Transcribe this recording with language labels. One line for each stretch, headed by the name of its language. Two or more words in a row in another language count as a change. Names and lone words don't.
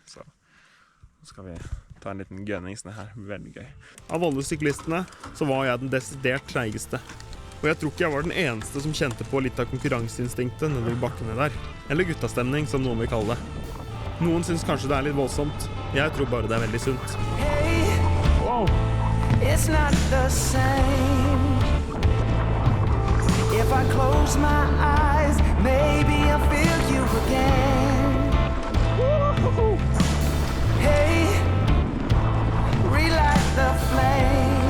Norwegian: Så nå skal vi ta en liten gønnings ned her. Veldig gøy. Av alle syklistene så var jeg den desidert treigeste. Og jeg tror ikke jeg var den eneste som kjente på litt av konkurranseinstinktet nedover bakkene der. Eller guttastemning, som noen vil kalle det. Noen synes kanskje det er litt voldsomt. Jeg tror bare det er veldig sunt.
English: Hey, it's not the same. If I close my eyes, maybe I'll feel you again. Hey, relight the flame.